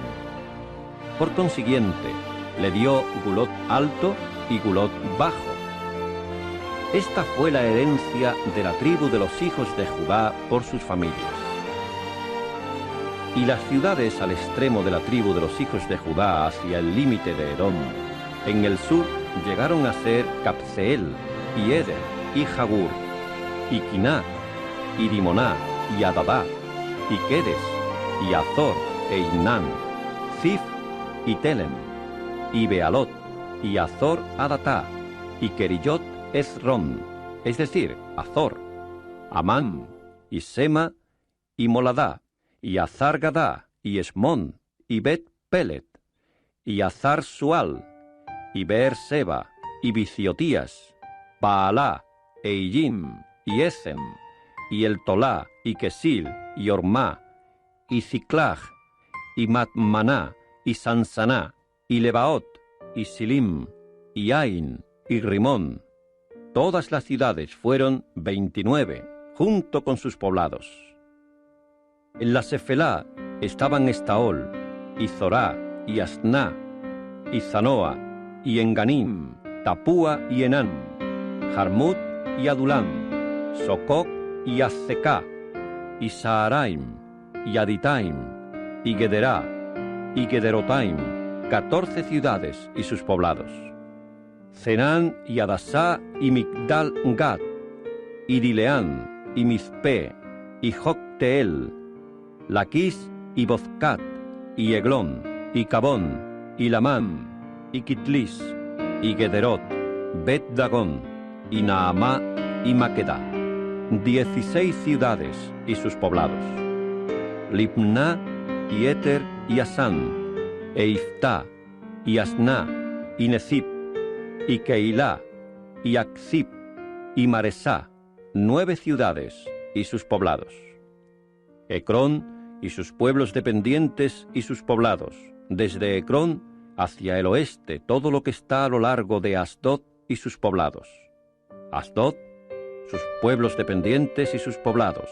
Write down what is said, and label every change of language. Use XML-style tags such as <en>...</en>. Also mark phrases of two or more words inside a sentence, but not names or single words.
<es>Por consiguiente, le dio Gulot alto y Gulot bajo. Esta fue la herencia de la tribu de los hijos de Judá por sus familias. Y las ciudades al extremo de la tribu de los hijos de Judá hacia el límite de Edom, en el sur llegaron a ser Capseel, y Eder, y Jagur, y Quiná, y Dimoná, y Adadá, y Quedes, y Azor, e Inán, Zif, y Telem, y Bealot, y Azor Adatá, y Kerillot Esrón, es decir, Azor, Amán, y Sema, y Moladá, y Azar Gadá, y Esmón, y Bet Pelet, y Azar Sual, y Beer Seba, y Biciotías, Baalá, e Illim, y Esem, y El Tolá, y Quesil, y Ormá, y Ciclag, y Matmaná, y Sansaná, y Lebaot, y Silim, y Ain, y Rimón. Todas las ciudades fueron 29, junto con sus poblados. En la Sefelá estaban Estaol, y Zorá, y Asná, y Zanoa, y Enganim, Tapúa y Enán, Jarmut y Adulam, Sococ y Azecá, y Saaraim, y Aditaim, y Gederá, y Gederotaim, 14 ciudades y sus poblados. Cenán y Adasá y Migdal Gad, y Dileán, y Mizpé, y Jocteel, Laquis y Bozcat, y Eglón, y Cabón, y Lamam, y Kitlis, y Gederot, Bet Dagón, y Naamá, y Maquedá, 16 ciudades y sus poblados. Libná, y Éter, y Asán, e Iftá, y Asná, y Nezib, y Keilá, y Akzib, y Maresá, 9 ciudades y sus poblados. Ecrón y sus pueblos dependientes y sus poblados, desde Ecrón hacia el oeste todo lo que está a lo largo de Asdod y sus poblados. Asdod, sus pueblos dependientes y sus poblados.</es>